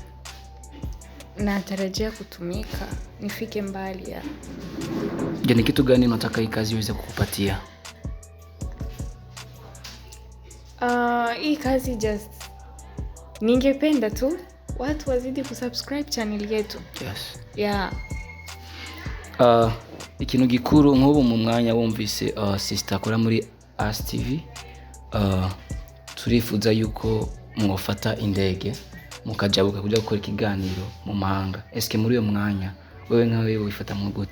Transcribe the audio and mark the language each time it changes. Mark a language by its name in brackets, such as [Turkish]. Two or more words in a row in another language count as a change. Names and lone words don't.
[Swahili] Natarajia kutumika nifike mbali ya. Je, ni kitu gani unataka hii kazi iweze kukupatia? Hii kazi just ningependa tu watu wazidi kusubscribe channel yetu. Yes. Yeah. [Rundi] Ikintu gikuru nk'ubu mu mwanya wumvise sister akora muri As TV turifuza yuko mwofata indege mukajabuka kujya gukora ikiganiro mu mahanga. Eske muri uyo mwanya wewe nkawe wifata mu gute?